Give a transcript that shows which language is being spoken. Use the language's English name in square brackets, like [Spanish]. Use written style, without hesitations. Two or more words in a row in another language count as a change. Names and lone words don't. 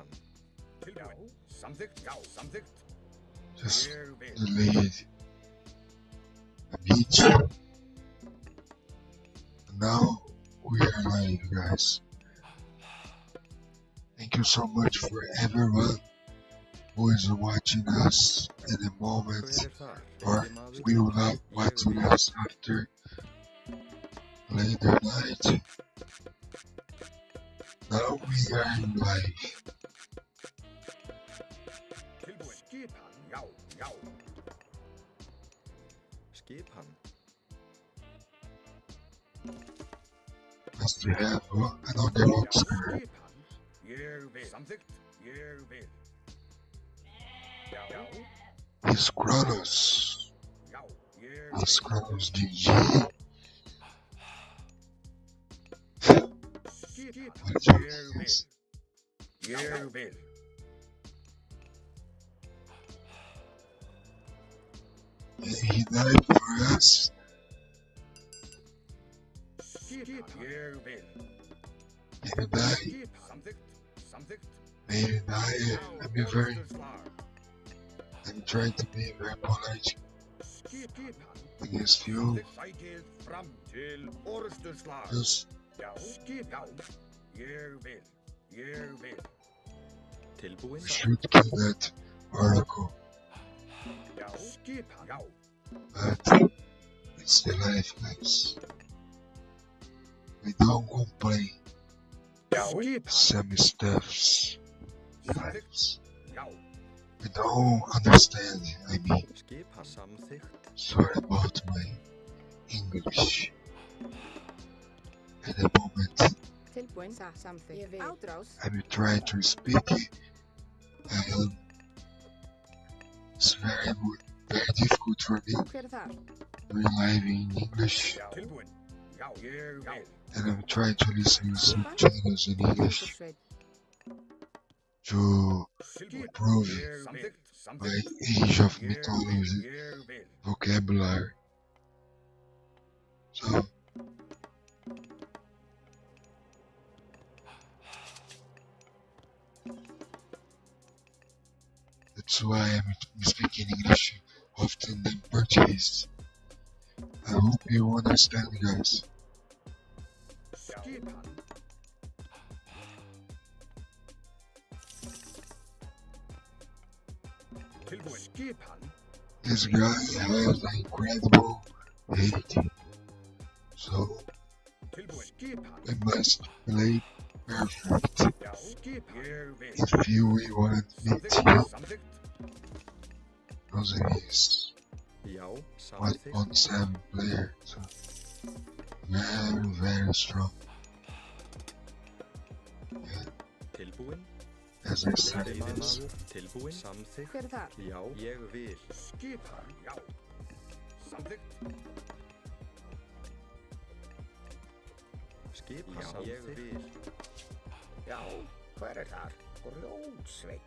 [Icelandic] Tilbúinn. Samþykkt. Já, samþykkt. [English] Just [Icelandic] Ég vil. [English] delay it a bit. Now we are live, guys. Thank you so much for everyone who is watching us in the moment, or we will not watching us after. play the night. Now we are live. [Icelandic] Tilbúin. Skipan, já, já. Skipan. [English] As we have another Oscar. [Icelandic] Skipan. Ég vil. Samþykkt. Ég vil. Já, já, [English] It's Kronos. [Icelandic] já. Ég [English] It's [Icelandic] vil. [English] Kronos GG. [Icelandic] Skipan. [English] What do you [Icelandic] Ég vil. [English] think? [Icelandic] Ég vil. [English] He died for us. [Icelandic] Skipan. Ég vil. [English] He died. [Icelandic] Skipan. Samþykkt. Samþykkt. [English] May he die. I'm trying to be very polite [Icelandic] Skipan. [English] against you. [Icelandic] Sækið fram til orrustuslag. [English] Just [Icelandic] Já, skipan. Ég vil. Ég vil. Tilbúin. [English] we should kill that oracle, [Icelandic] Já, skipan. Já, [English] but it's the life, guys. We don't complain. [Icelandic] já, skipan. [English] Some stuffs. Lives. [Icelandic] Já, [English] We don't understand. I mean, [Icelandic] Skipan. Samþykkt. [English] sorry about my English. At the moment, [Icelandic] Tilbúin. Samþykkt. Ég vil. Ádrás. [English] I'm trying to speak. It's very difficult for me [Icelandic] Hver þar? [English] relying in English, [Icelandic] já. Tilbúin. Já, ég vil. [English] and I'm trying to listen to some channels in English [Icelandic] Jökulsveit. [English] to [Icelandic] Tilbúin. [English] prove [Icelandic] Ég vil. [English] my [Icelandic] Samþykkt. [English] age of [Icelandic] Ég vil. [English] mythology [Icelandic] Ég vil. [English] vocabulary. So, that's why I'm speaking English often than Portuguese. I hope you understand, guys. [Icelandic] Skipan. Tilbúin. Skipan. [English] This guy has an incredible ability, so [Icelandic] Tilbúin. Skipan. [English] I must play perfect [Icelandic] Já, skipan. Ég vil. [English] if you really want me to, [Icelandic] Samþykkt. Samþykkt. [English] because he is [Icelandic] Já. [English] one [Icelandic] Samþykkt. [English] on Sam player, so very strong. [Icelandic] Tilbúin. [English] As I said, [Icelandic] Veiðimaður. Tilbúin. Samþykkt. Hver þar? Já. Ég vil. Skipan. Já. Samþykkt. Skipan. Já, Ég vil. Já, hver er þar? Grjótsveit.